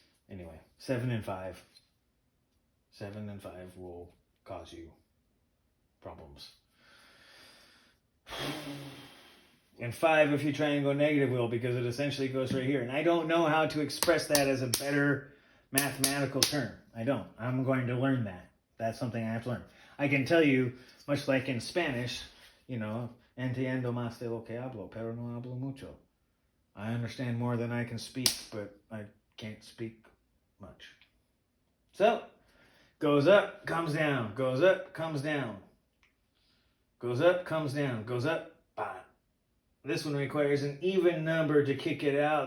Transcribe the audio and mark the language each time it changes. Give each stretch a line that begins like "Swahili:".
English: Anyway, 7 and 5. 7 and 5 will cause you problems. And 5, if you try and go negative, will, because it essentially goes right here. And I don't know how to express that as a better mathematical term. I don't. I'm going to learn that. That's something I have to learn. I can tell you, much like in Spanish,
Spanish: entiendo más de lo que hablo, pero no hablo mucho.
English: I understand more than I can speak, but I can't speak much. So, goes up, comes down, goes up, comes down. Goes up, comes down, goes up, bam. This one requires an even number to kick it out.